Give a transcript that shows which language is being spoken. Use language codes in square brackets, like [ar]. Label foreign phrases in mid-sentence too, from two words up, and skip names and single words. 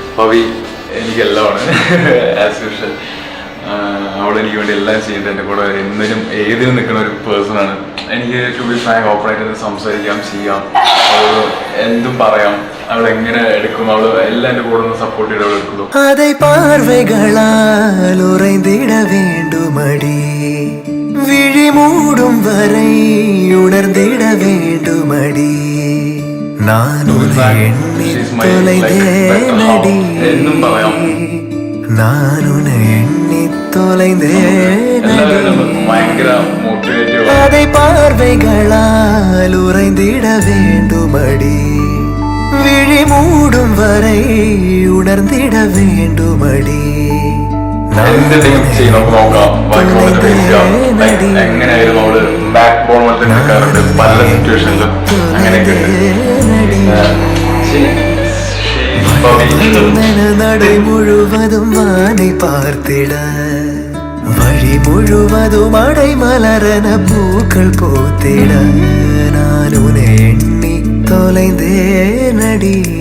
[ml] പവി എനിക്കെല്ലാമാണ് [en] as usual. [ml] അവളെനിക്ക് വേണ്ടി എല്ലാം ചെയ്യുന്നത്, എൻ്റെ കൂടെ എന്തിനും ഏതിനും നിൽക്കുന്ന ഒരു പേഴ്സണാണ്. എനിക്ക് [en] to be frank [ml] ഓപ്പറേറ്റ് സംസാരിക്കാം, ചെയ്യാം, അവൾ എന്തും പറയാം, അവൾ എങ്ങനെ എടുക്കും, അവൾ എല്ലാം എൻ്റെ കൂടെ ഒന്ന് സപ്പോർട്ട് ചെയ്ത് അവൾ എടുക്കുള്ളൂ. [ta] அதை பார்வைகளால் உறைந்திட வேண்டுமடி, விழி மூடும் வரை உணர்ந்திட வேண்டுமடி, நான் உன்னை எண்ணி தொலைந்தேனடி, நான் உன்னை எண்ணி தொலைந்தேனடி. அதை பார்வைகளால் உறைந்திட வேண்டுமடி, விழி மூடும் வரை உணர்ந்திட வேண்டுமடி, [ml] എങ്ങനെയായിരുന്നു അവള് [en] back bone [ml] പോലെ നിൽക്കാറുണ്ട് പല സിറ്റുവേഷനിലും. അങ്ങനെയൊക്കെ [ta] நடை முழுவதும் வானை பார்த்திட, வழி முழுவதும் அடை மலரன பூக்கள் போத்திட, நான் உன்னை எண்ணி தொலைந்தேனடி,